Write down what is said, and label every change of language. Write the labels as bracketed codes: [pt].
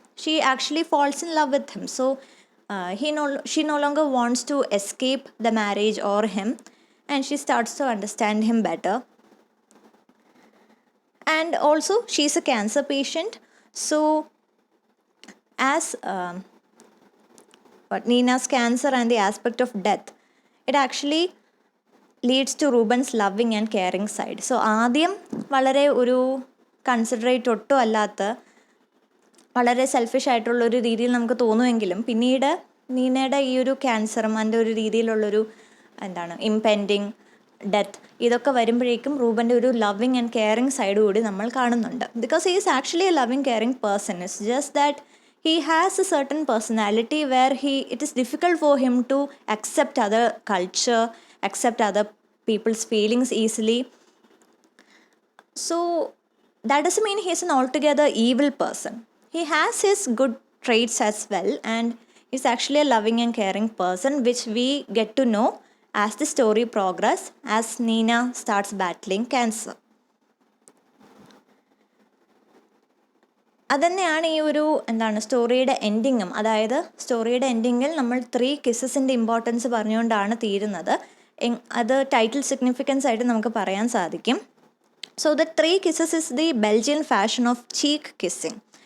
[en] She actually falls in love with him. So she no longer wants to escape the marriage or him and she starts to understand him better. And also she's a cancer patient, so as Nina's cancer and the aspect of death, it actually leads to Ruben's loving and caring side. [ml] So ആദ്യം വളരെ ഒരു considerate ഒട്ടും അല്ലാത്ത വളരെ selfish ആയിട്ടുള്ളൊരു രീതിയിൽ നമുക്ക് തോന്നുമെങ്കിലും പിന്നീട് നീനയുടെ ഈ ഒരു ക്യാൻസറും അതിൻ്റെ ഒരു രീതിയിലുള്ളൊരു എന്താണ് ഇംപെൻഡിങ് ഡെത്ത് ഇതൊക്കെ വരുമ്പോഴേക്കും റൂബൻ്റെ ഒരു [en] loving and caring side [ml] കൂടി നമ്മൾ കാണുന്നുണ്ട്. [en] Because he is actually a loving caring person. It's just that he has a certain personality where it is difficult for him to accept other culture, accept other people's feelings easily. So that doesn't mean he is an altogether evil person. He has his good traits as well, and he's actually a loving and caring person, which we get to know as the story progresses, as Nina starts battling cancer. [ml] അതുതന്നെയാണ് ഈ ഒരു എന്താണ് സ്റ്റോറിയുടെ എൻഡിങ്ങും. അതായത് സ്റ്റോറിയുടെ എൻഡിങ്ങിൽ നമ്മൾ 3 കിസ്സസിൻ്റെ importance പറഞ്ഞുകൊണ്ടാണ് തീരുന്നത്. അത് title significance ആയിട്ട് നമുക്ക് പറയാൻ സാധിക്കും. [en] So the 3 kisses is the Belgian fashion of cheek kissing.